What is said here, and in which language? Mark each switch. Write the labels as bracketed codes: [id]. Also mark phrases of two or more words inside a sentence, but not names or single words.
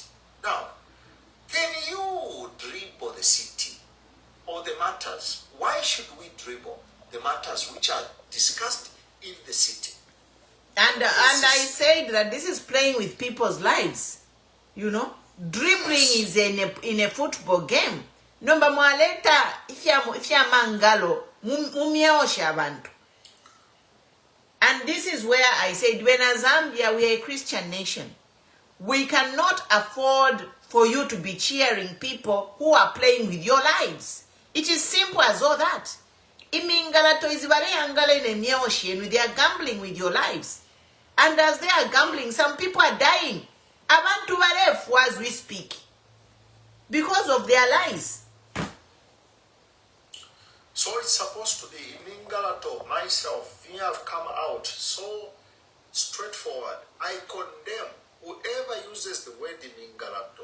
[en] Now, can you dribble the city or the matters? Why should we dribble the matters which are discussed in the city? And I said that this is playing with people's lives. You know, dribbling is in a football game. [bem] Nomba mwaleta ifya mangalo mumyeosha abantu. [en] And this is where I said, when as Zambia, we are a Christian nation. We cannot afford for you to be cheering people who are playing with your lives. It is simple as all that. Imingalato is they are gambling with your lives. And as they are gambling, some people are dying. [bem] Abantu barefu [en] as we speak. Because of their lies. So it's supposed to be Imingalato, myself, we have come out so straightforward. I condemn whoever uses the word Imingalato.